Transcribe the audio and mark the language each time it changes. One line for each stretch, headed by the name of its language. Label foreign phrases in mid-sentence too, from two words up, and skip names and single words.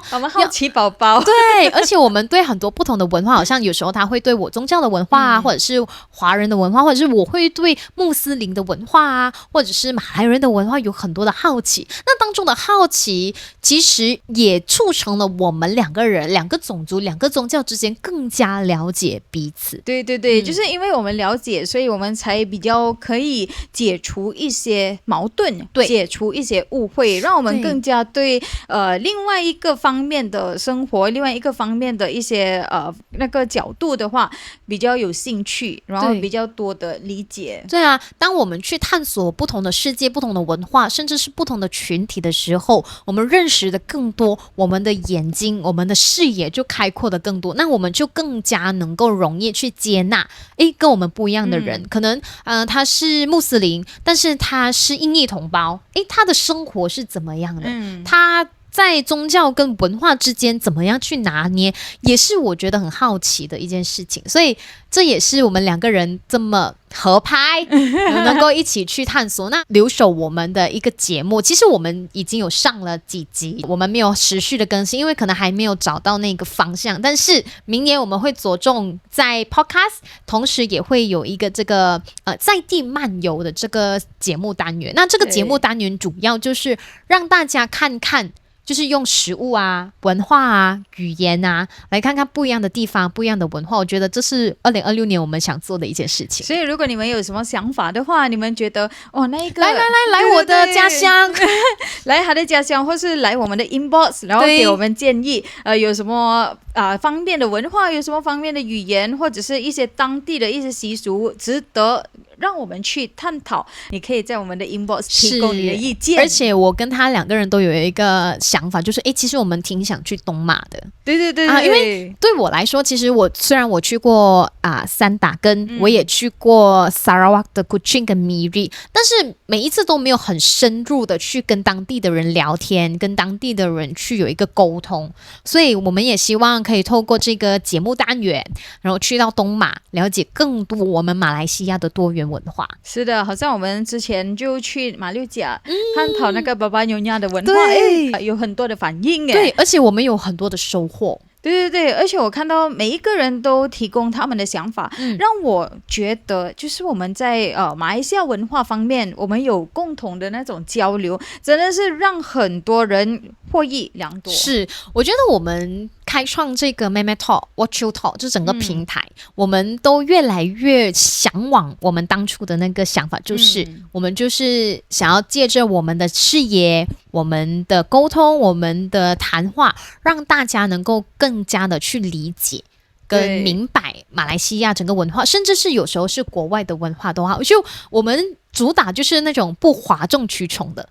Chinese: 我們好奇寶寶，對，而且我們對很多不同的文化，好像有時候他會對我宗教的文化啊，或者是華人的文化，或者是我會對穆斯林的文化啊，或者是馬來人的文化有很多的好奇。那當中的好奇，其實也促成了我們兩個人、兩個種族、两個宗教之間更加了解彼此。對，就是因為我們了解，所以我們才比較可以解除一些矛盾，解除一些誤會，讓我們更加對另外一個方面的生活，另外一個方面的一些那個角度的話比較有興趣，然後比較多的理解。對啊，當我們去探索不同的世界、不同的文化，甚至是不同的群體的時候，我們認識的更多，我們的眼睛、我們的視野就開闊的更多，那我們就更加能夠容易去接納跟我們不一樣的人，可能他是穆斯林，但是他是印裔同胞，他的生活是怎麼樣的？他在宗教跟文化之間怎麼樣去拿捏，也是我覺得很好奇的一件事情。所以這也是我們兩個人這麼合拍能夠一起去探索。那留守我們的一個節目，其實我們已經有上了幾集，我們沒有持續的更新，因為可能還沒有找到那個方向。但是明年我們會着重在 podcast， 同時也會有一個這個在地漫遊的這個節目單元。那這個節目單元主要就是讓大家看看，就是用食物啊、文化啊、語言啊，來看看不一樣的地方、不一樣的文化。我覺得這是2026年我們想做的一件事情。所以如果你們有什麼想法的話，你們覺得那一個來我的家鄉，來他的家鄉，或是來我們的 inbox， 然後給我們建議，有什麼方面的文化，有什麼方面的語言，或者是一些當地的一些習俗，值得讓我們去探討。你可以在我們的 inbox 提供你的意見。而且我跟他两個人都有一個想法，就是其實我們挺想去東馬的。對，因為對我來說，其實雖然我去過三打根，我也去過 Sarawak 的 Kuching 跟 Miri， 但是每一次都沒有很深入的去跟當地的人聊天，跟當地的人去有一個溝通。所以我們也希望可以透過這個節目單元，然後去到東馬，了解更多我們馬來西亞的多元文化。是的，好像我們之前就去馬六甲探討那個巴巴牛亞的文化，有很多的反應。對，而且我們有很多的收穫。对，而且我看到每一個人都提供他們的想法，讓我覺得就是我們在馬來西亞文化方面，我們有共同的那種交流，真的是讓很多人獲益良多。是，我覺得我們開創這個 Meme Talk、Watch You Talk 這整個平台，我們都越來越向往我們當初的那個想法，就是我們就是想要借着我們的視野、我們的溝通、我們的談話，讓大家能夠更加的去理解跟明白馬來西亞整個文化，甚至是有時候是國外的文化的話，就我們主打就是那種不譁眾取寵的。